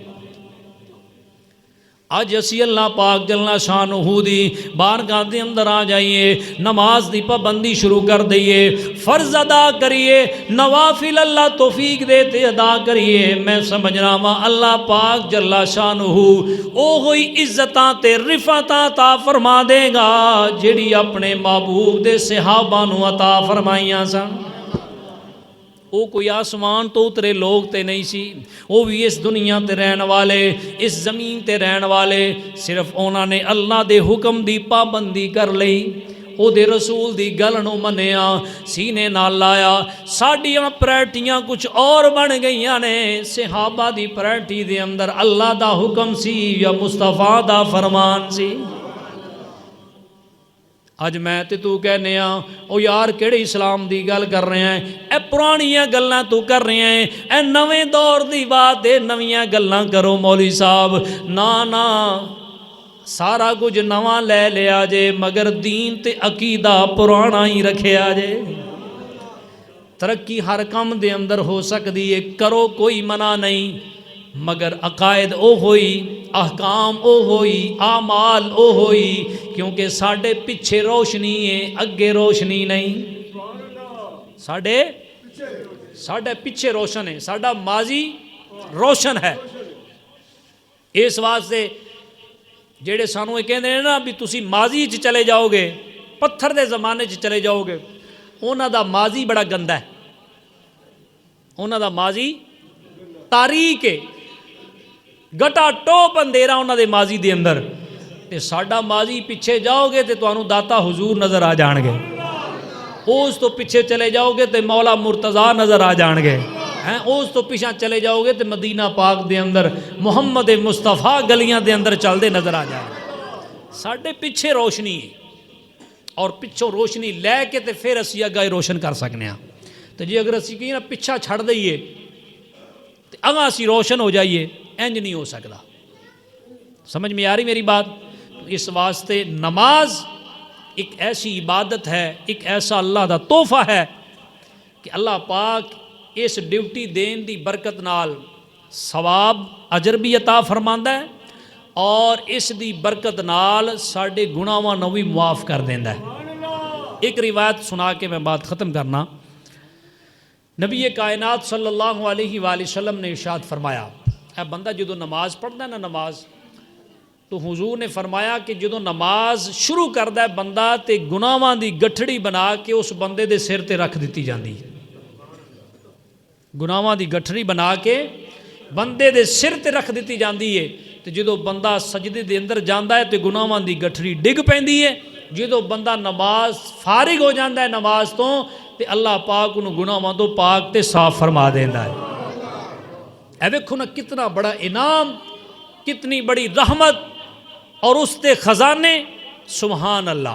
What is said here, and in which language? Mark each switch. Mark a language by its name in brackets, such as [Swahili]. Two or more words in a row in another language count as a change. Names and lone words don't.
[Punjabi] آج اسی اللہ پاک [Arabic] جل شانہ [Punjabi] دی بارگاہ دے اندر آ جائیے، نماز دی پابندی شروع کر دئیے، فرض ادا کریے، نوافل اللہ توفیق دیتے ادا کریے۔ میں سمجھنا وا اللہ پاک [Arabic] جل شانہ [Punjabi] او ہوئی عزتاں تے رفعتاں عطا فرما دے گا جڑی اپنے محبوب دے صحابہ نو عطا فرمائیاں سن۔ وہ کوئی آسمان تو اترے لوگ تے نہیں سی، وہ بھی اس دنیا تے رہن والے، اس زمین تے رہن والے، صرف انہوں نے اللہ دے حکم دی پابندی کر لئی، او دے رسول دی گل نو منیا، سینے نال لایا۔ ساڈیاں پرائرٹیاں کچھ اور بن گئیاں نے، صحابہ دی پرائرٹی دے اندر اللہ دا حکم سی یا مصطفیٰ دا فرمان سی۔ اج میں تے تو کہنے ہاں او یار کیڑے اسلام دی گل کر رہے ہیں، اے پرانیاں گلاں تو کر رہے ہیں، اے نویں دور دی بات ہے، نویاں گلاں کرو مولوی صاحب، نا سارا کچھ نواں لے لیا جے مگر دین تے عقیدہ پرانا ہی رکھیا جے۔ ترقی ہر کام دے اندر ہو سکتی ہے، کرو کوئی منع نہیں، مگر عقائد او ہوئی، احکام او ہوئی، اعمال او ہوئی، کیونکہ ساڑھے پیچھے روشنی ہے، اگے روشنی نہیں، ساڑھے پیچھے روشن ہے، ساڑھا ماضی روشن ہے۔ اس واسطے جیڑے سانوں یہ کہندے ہیں نا بھی تسی ماضی چ چلے جاؤ گے، پتھر دے زمانے چ چلے جاؤ گے، انہاں دا ماضی بڑا گندا ہے، انہاں دا ماضی تاریک ہے، گٹا ٹوپ اندھیرا انہاں دے ماضی دے اندر، تے ساڈا ماضی پیچھے جاؤ گے تے تانوں داتا حضور نظر آ جان گے، اس تو پیچھے چلے جاؤ گے تے مولا مرتضیٰ نظر آ جان گے، اس تو پیچھے چلے جاؤ گے تے مدینہ پاک دے اندر محمد مصطفیٰ گلیاں دے اندر چل دے نظر آ جان گے۔ ساڈے پیچھے روشنی ہے اور پچھوں روشنی لے کے تے پھر اسی اگاں روشن کر سکنے ہیں، تو جی اگر اسی کہیں نا پیچھا چھڑ دئیے تے اگاں اسی روشن ہو جائیے، انج نہیں ہو سکتا۔ [Urdu] سمجھ میں آ رہی میری بات؟ [Punjabi] اس واسطے نماز ایک ایسی عبادت ہے، ایک ایسا اللہ دا تحفہ ہے کہ اللہ پاک اس ڈیوٹی دین دی برکت نال ثواب اجر بھی عطا فرماندا ہے اور اس دی برکت نال ساڈے گناہاں نوں بھی معاف کر دیندا ہے۔ ایک روایت سنا کے میں بات ختم کرنا۔ نبی کائنات [Arabic] صلی اللہ علیہ وآلہ وسلم [Punjabi] نے ارشاد فرمایا، اے بندہ جدو نماز پڑھدا ہے نا نماز، تو حضور نے فرمایا کہ جدو نماز شروع کردا ہے بندہ تے گناہاں دی گٹھڑی بنا کے اس بندے دے سر تے رکھ دتی جاندی ہے، گناہاں دی گٹھڑی بنا کے بندے دے سر تے رکھ دتی جاندی ہے، تے جدو بندہ سجدے دے اندر جاندا ہے تے گناہاں دی گٹھڑی ڈگ پیندی ہے، جدو بندہ نماز فارغ ہو جاندا ہے نماز تو تے اللہ پاک انہوں گناہاں تو پاک تے صاف فرما دیندا ہے۔ اے ویکھو نا کتنا بڑا انعام، کتنی بڑی رحمت اور اس تے خزانے، [Arabic] سبحان اللہ۔